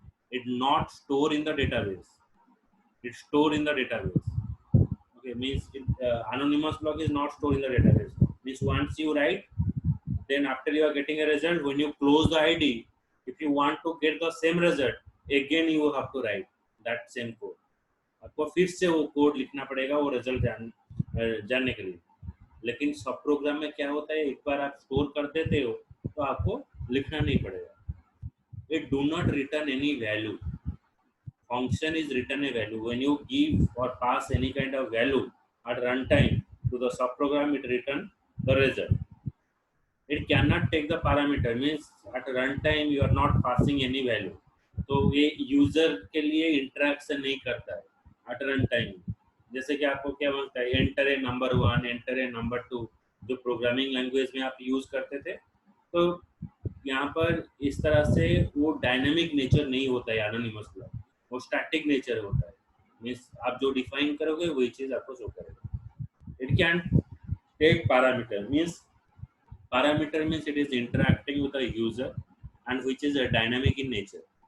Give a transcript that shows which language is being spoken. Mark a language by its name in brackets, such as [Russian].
[English] It not store in the database. It store in the database. Okay, means anonymous block is not stored in the database. Means once you write, then after you are getting a result, when you close the ID, if you want to get the same result, again you have to write that same code. [Hindi] आपको फिर से वो code लिखना पड़ेगा वो result जानने के लिए. लेकिन सब प्रोग्राम में क्या होता है, एक बार आप स्टोर कर देते हो तो आपको लिखना नहीं पड़ेगा. [English] It do not return any value. Function is return a value. When you give or pass any kind of value at runtime to the subprogram, it return the result. It cannot take the parameter, means at runtime you are not passing any value. [Hindi] तो ये user के लिए interaction नहीं करता है [English] at runtime. [Hindi] जैसे कि आपको क्या बनता है, [English] enter a number 1, enter a number 2, [Hindi] जो प्रोग्रामिंग लैंग्वेज में आप यूज करते थे. तो यहाँ पर इस तरह से वो डायनेमिक नेचर नहीं होता है एनोनिमस ब्लॉक, वो स्टैटिक नेचर होता है. मीन्स आप जो डिफाइन करोगे वही चीज आपको शो करेगा. [English] It can take parameter, means parameter means it is interacting with the user and which is a dynamic in nature.